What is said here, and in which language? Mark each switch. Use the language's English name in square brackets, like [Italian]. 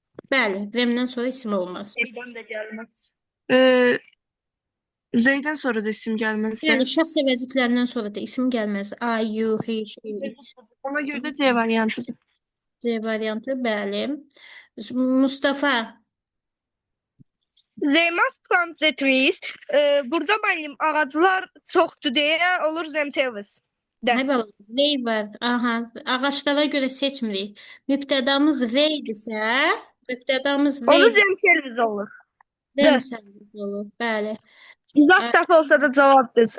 [Azerbaijani] Bəli, them-dən sonra isim olmaz. Evdən də gəlməz. Zeydən sonra da isim gəlməz. Yəni şəxs əvəzliklərindən sonra da isim gəlməz. [English] I, you, he, she, it. [Azerbaijani] Ona görə də C variantıdır. C variantı, bəli. Mustafa. [English] They must plant the trees. [Azerbaijani] Burada müəllim ağaclar çoxdur deyə olur themselves. Ay bala, they var. Aha, ağaçlara görə seçmirik. Mübtədamız they-dirsə, mübtədamız Onu [English] they [Azerbaijani] themselves olur. demsəniz olur. Bəli. İzah səhv olsa da cavabdır.